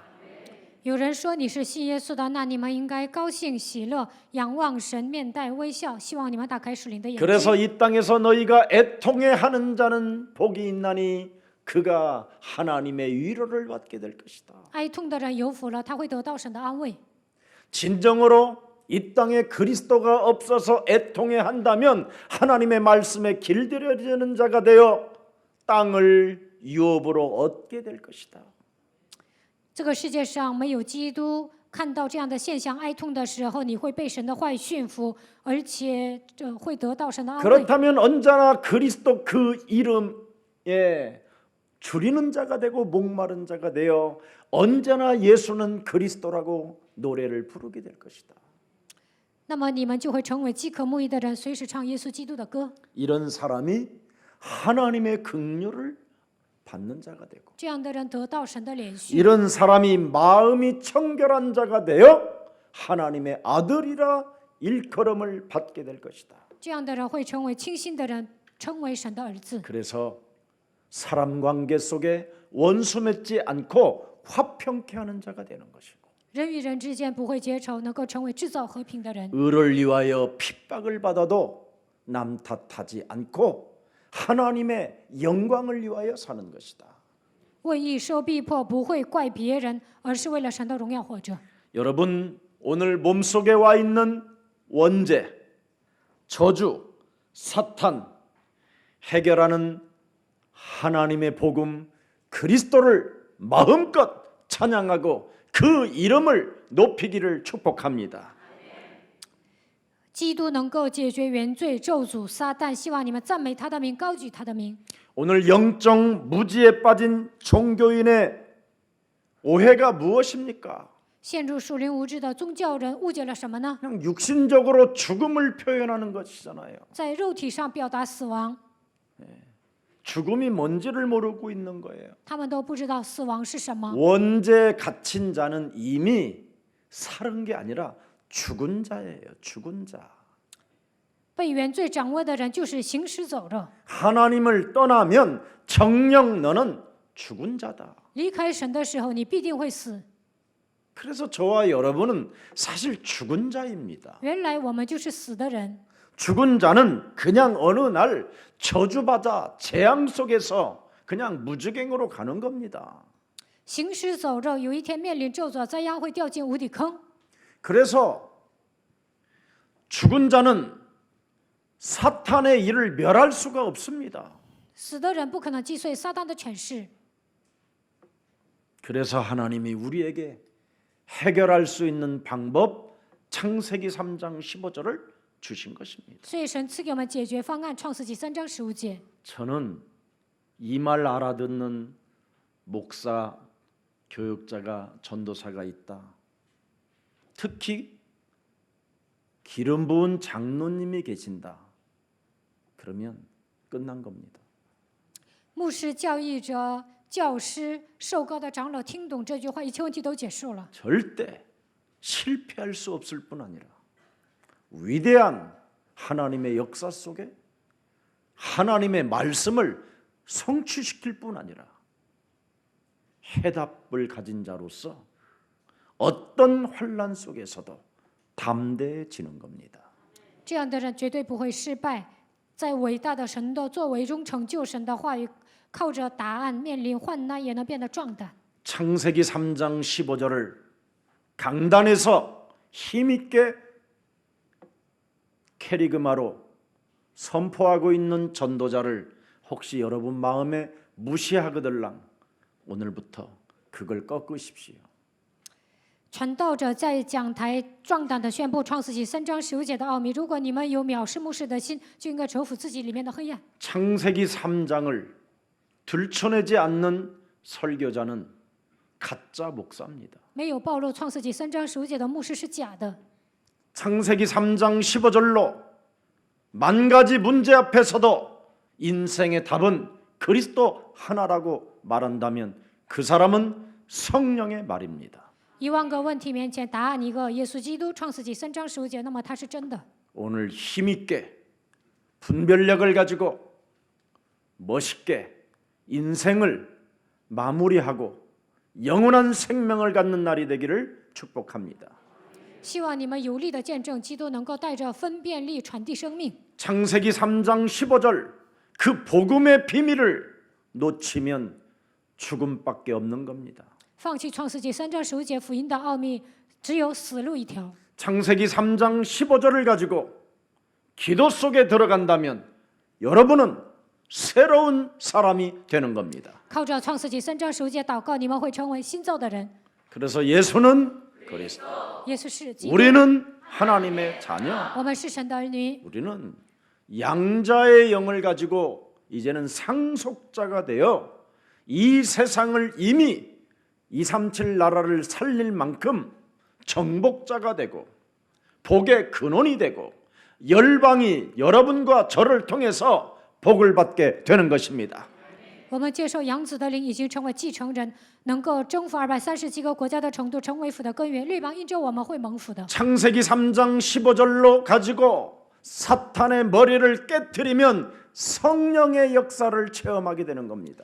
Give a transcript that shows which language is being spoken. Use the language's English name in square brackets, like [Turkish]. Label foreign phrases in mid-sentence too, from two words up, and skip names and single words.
[Chinese] 有人说你是信耶稣的，那你们应该高兴喜乐，仰望神，面带微笑。希望你们打开属灵的眼睛。 [Korean] 그래서 이 땅에서 너희가 애통해하는 자는 복이 있나니 그가 하나님의 위로를 받게 될 것이다. [Chinese] 哀痛的人有福了，他会得到神的安慰。 [Korean] 진정으로 이 땅에 그리스도가 없어서 애통해한다면 하나님의 말씀에 길들여지는 자가 되어 땅을 유업으로 얻게 될 것이다. [Chinese] 这个世界上没有基督，看到这样的现象哀痛的时候，你会被神的话语驯服，而且会得到神的安慰。 [Korean] 그렇다면 언제나 그리스도 그 이름에 줄이는 자가 되고 목마른 자가 되어 언제나 예수는 그리스도라고 노래를 부르게 될 것이다. [Chinese] 那么你们就会成为饥渴慕义的人，随时唱耶稣基督的歌。 [Korean] 이런 사람이 하나님의 긍휼을 받는 자가 되고 [Chinese] 这样的人得到神的怜恤， [Korean] 이런 사람이 마음이 청결한 자가 되어 하나님의 아들이라 일컬음을 받게 될 것이다. [Chinese] 这样的人会成为清心的人，成为神的儿子。 [Korean] 그래서 사람 관계 속에 원수 맺지 않고 화평케 하는 자가 되는 것이고 [Chinese] 人与人之间不会结仇，能够成为制造和平的人。 [Korean] 의를 위하여 핍박을 받아도 남 탓하지 않고 하나님의 영광을 위하여 사는 것이다. [Chinese] 为义受逼迫，不会怪别人，而是为了神的荣耀活着。 [Korean] 여러분 오늘 몸속에 와 있는 원죄, 저주, 사탄 해결하는 하나님의 복음 그리스도를 마음껏 찬양하고 그 이름을 높이기를 축복합니다. [Chinese] 基督能够解决原罪、咒诅、撒旦，希望你们赞美他的名，高举他的名。 [Korean] 오늘 영적 무지에 빠진 종교인의 오해가 무엇입니까? [Chinese] 陷入属灵无知的宗教人误解了什么呢？ [Korean] 그냥 육신적으로 죽음을 표현하는 것이잖아요. [Chinese] 在肉体上表达死亡， [Korean] 죽음이 뭔지를 모르고 있는 거예요. [Chinese] 他们都不知道死亡是什么。 [Korean] 원죄에 갇힌 자는 이미 살은 게 아니라 죽은 자예요. 죽은 자. [Chinese] 被原罪掌握的人就是行尸走肉， [Korean] 하나님을 떠나면 정녕 너는 죽은 자다. [Chinese] 离开神的时候，你必定会死。 [Korean] 그래서 저와 여러분은 사실 죽은 자입니다. [Chinese] 原来我们就是死的人， [Korean] 죽은 자는 그냥 어느 날 저주받아 재앙 속에서 그냥 무지갱으로 가는 겁니다. [Chinese] 行尸走肉，有一天面临咒诅灾殃，会掉进无底坑。 [Korean] 그래서 죽은 자는 사탄의 일을 멸할 수가 없습니다. [Chinese] 死的人不可能击碎撒旦的权势。 [Korean] 그래서 하나님이 우리에게 해결할 수 있는 방법 창세기 3장 15절을 주신 것입니다. [Chinese] 所以神赐给我们解决方案，创世纪3章15节。 [Korean] 저는 이 말 알아듣는 목사, 교육자가, 전도사가 있다. 특히 기름 부은 장로님이 계신다. 그러면 끝난 겁니다. [Chinese] 牧师、教义者、教师、受膏的长老听懂这句话，一切问题都结束了。 [Korean] 절대 실패할 수 없을 뿐 아니라 위대한 하나님의 역사 속에 하나님의 말씀을 성취시킬 뿐 아니라 해답을 가진 자로서 어떤 환난 속에서도 담대해지는 겁니다. [Chinese] 这样的人绝对不会失败，在伟大的神的作为中成就神的话语，靠着答案面临患难也能变得壮胆。 [Korean] 창세기 3장 15절을 강단에서 힘있게 캐리그마로 선포하고 있는 전도자를 혹시 여러분 마음에 무시하거들랑 오늘부터 그걸 꺾으십시오. [Chinese] 传道者在讲台壮胆地宣布创世纪3章15节的奥秘。如果你们有藐视牧师的心，就应该折服自己里面的黑暗。 [Korean] 창세기 3장을 들춰내지 않는 설교자는 가짜 목사입니다. [Chinese] 没有暴露创世纪3章15节的牧师是假的。 [Korean] 창세기 3장 15절로 만 가지 문제 앞에서도 인생의 답은 그리스도 하나라고 말한다면 그 사람은 성령의 말입니다. [Chinese] 10000 个问题面前，答案一个，耶稣基督。创世纪3章15节，那么他是真的。 [Korean] 오늘 힘있게 분별력을 가지고 멋있게 인생을 마무리하고 영원한 생명을 갖는 날이 되기를 축복합니다. [Chinese] 希望你们有力的见证基督，能够带着分辨力传递生命。 [Korean] 창세기 3장 15절 그 복음의 비밀을 놓치면 죽음밖에 없는 겁니다. [Chinese] 放弃创世纪3章15节福音的奥秘，只有死路一条。 [Korean] 창세기 3장 15절을 가지고 기도 속에 들어간다면 여러분은 새로운 사람이 되는 겁니다. [Chinese] 靠着创世纪3章15节祷告，你们会成为新造的人。 [Korean] 그래서 예수는 그리스도, [Chinese] 耶稣是基督， [Korean] 우리는 하나님의 자녀, [Chinese] 我们是神的儿女。 [Korean] 우리는 양자의 영을 가지고 이제는 상속자가 되어 이 세상을 이미 237 나라를 살릴 만큼 정복자가 되고 복의 근원이 되고 열방이 여러분과 저를 통해서 복을 받게 되는 것입니다. [Chinese] 我们接受养子的灵，已经成为继承人，能够征服237个国家的程度，成为福的根源。律邦因着我们会蒙福的。 [Korean] 창세기 3장 15절로 가지고 사탄의 머리를 깨트리면 성령의 역사를 체험하게 되는 겁니다.